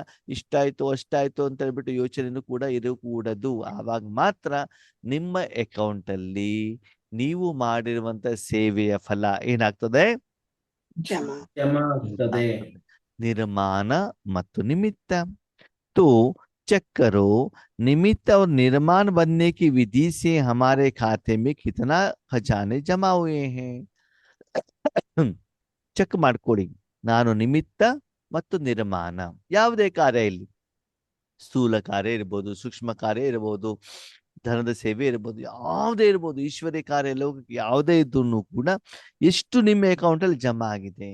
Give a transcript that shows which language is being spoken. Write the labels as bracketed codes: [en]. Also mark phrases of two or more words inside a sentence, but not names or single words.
[kn] ಇಷ್ಟಾಯ್ತು ಅಷ್ಟಾಯ್ತು ಅಂತ ಹೇಳ್ಬಿಟ್ಟು ಯೋಚನೆನೂ ಕೂಡ ಇರಕೂಡದು. ಆವಾಗ ಮಾತ್ರ ನಿಮ್ಮ ಅಕೌಂಟ್ ಅಲ್ಲಿ ನೀವು ಮಾಡಿರುವಂತ ಸೇವೆಯ ಫಲ ಏನಾಗ್ತದೆ? ನಿರ್ಮಾಣ ಮತ್ತು ನಿಮಿತ್ತ. [hi] तो चेक करो निमित्त और निर्माण बनने की विधि से हमारे खाते में कितना खजाने जमा हुए हैं. [kn] ಚೆಕ್ ಮಾಡ್ಕೊಡಿ. ನಾನು ನಿಮಿತ್ತ ಮತ್ತು ನಿರ್ಮಾಣ, ಯಾವುದೇ ಕಾರ್ಯ ಇಲ್ಲಿ, ಸ್ಥೂಲ ಕಾರ್ಯ ಇರ್ಬೋದು, ಸೂಕ್ಷ್ಮ ಕಾರ್ಯ ಇರ್ಬೋದು, ಧನದ ಸೇವೆ ಇರ್ಬೋದು, ಯಾವುದೇ ಇರ್ಬೋದು, ಈಶ್ವರ್ಯ ಕಾರ್ಯ, ಲೋಕಕ್ಕೆ ಯಾವುದೇ ಇದ್ರೂ ಕೂಡ ಎಷ್ಟು ನಿಮ್ಮ ಅಕೌಂಟ್ ಅಲ್ಲಿ ಜಮಾ ಆಗಿದೆ.